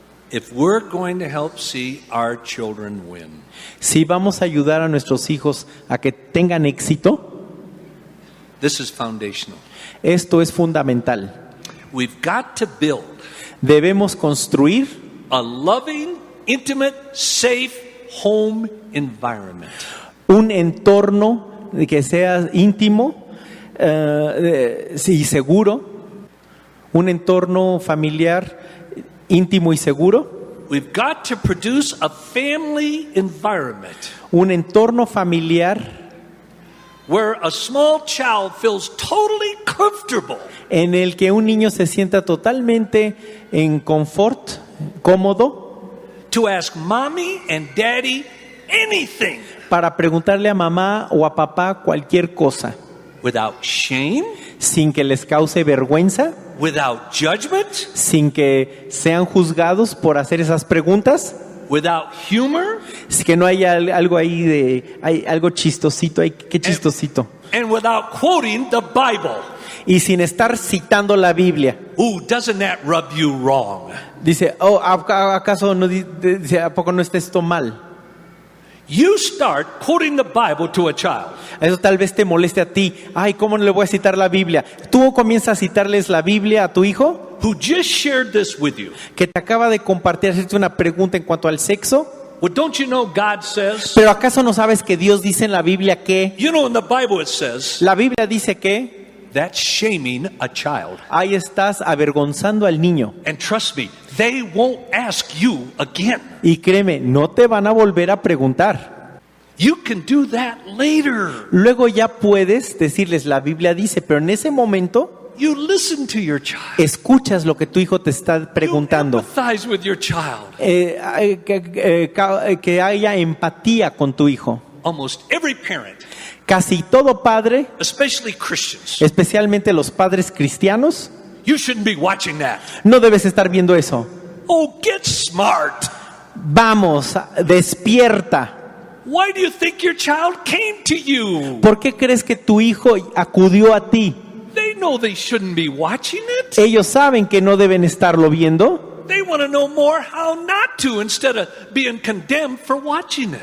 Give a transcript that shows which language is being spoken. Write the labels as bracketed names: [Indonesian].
[English] if we're going to help see our children win, [Spanish] Si vamos a ayudar a nuestros hijos a que tengan éxito, [English] this is foundational. [Spanish] esto es fundamental. [English] We've got to build [Spanish] Debemos construir [English] a loving, intimate, safe home environment. [Spanish] un entorno que sea íntimo y seguro, un entorno familiar íntimo y seguro, [English] We've got to produce a family environment [Spanish] un entorno familiar [English] where a small child feels totally comfortable [Spanish] en el que un niño se sienta totalmente en confort, cómodo, [English] to ask mommy and daddy anything [Spanish] para preguntarle a mamá o a papá cualquier cosa, [English] without shame, [Spanish] sin que les cause vergüenza, [English] without judgment, [Spanish] sin que sean juzgados por hacer esas preguntas, [English] without humor, [Spanish] es que no haya algo ahí hay algo chistosito, qué chistosito, [English] and without quoting the Bible. [Spanish] y sin estar citando la Biblia. [English] Ooh, doesn't that rub you wrong? [Spanish] Dice, ¿acaso no dice, a poco no está esto mal? [English] You start quoting the Bible to a child. [Spanish] Eso tal vez te moleste a ti. Ay, ¿cómo no le voy a citar la Biblia? Tú comienzas a citarles la Biblia a tu hijo, [English] who just shared this with you. [Spanish] que te acaba de compartir, hacerte una pregunta en cuanto al sexo. [English] Well, don't you know God says? [Spanish] Pero ¿acaso no sabes que Dios dice en la Biblia que? [English] You know in the Bible it says [Spanish] La Biblia dice que [English] that's shaming a child. [Spanish] ahí estás avergonzando al niño. [English] And trust me, they won't ask you again. [Spanish] Y créeme, no te van a volver a preguntar. [English] You can do that later. [Spanish] Luego ya puedes decirles, la Biblia dice, pero en ese momento [English] You listen to your child. [Spanish] escuchas lo que tu hijo te está preguntando. [English] You empathize with your child. [Spanish] Que haya empatía con tu hijo. [English] Almost every parent, [Spanish] Casi todo padre, [English] especially Christians, [Spanish] especialmente los padres cristianos, [English] you shouldn't be watching that. [Spanish] no debes estar viendo eso. [English] Oh, get smart. [Spanish] Vamos, despierta. [English] Why do you think your child came to you? [Spanish] ¿Por qué crees que tu hijo acudió a ti? [English] They know they shouldn't be watching it. [Spanish] Ellos saben que no deben estarlo viendo. [English] They want to know more how not to instead of being condemned for watching it.